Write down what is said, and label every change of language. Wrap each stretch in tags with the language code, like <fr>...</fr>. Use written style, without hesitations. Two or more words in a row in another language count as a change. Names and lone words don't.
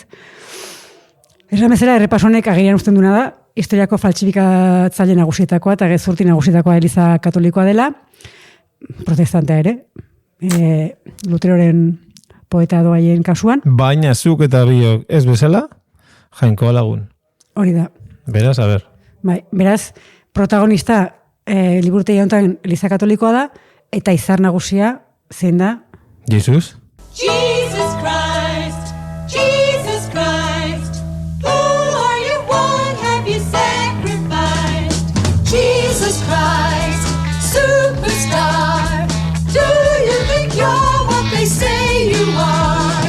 <eu>Esan bezala, errepasonek agerian usten duna da, historiako faltsifikatzaile nagusietakoa eta gezurti nagusietakoa Eliza Katolikoa dela, protestantea ere, Luteroren poeta doaien kasuan. Baina zuk eta biok ez bezala, Jainkoa lagun. Hori da. Beraz, a ber. Bai, beraz, protagonista liburutegi honetan Eliza Katolikoa da, eta izar nagusia zein da? Jesus?</eu> <en>Jesus Christ, Jesus Christ, who are you, what have you sacrificed? Jesus Christ, superstar, do you think you're what they say you are?</en>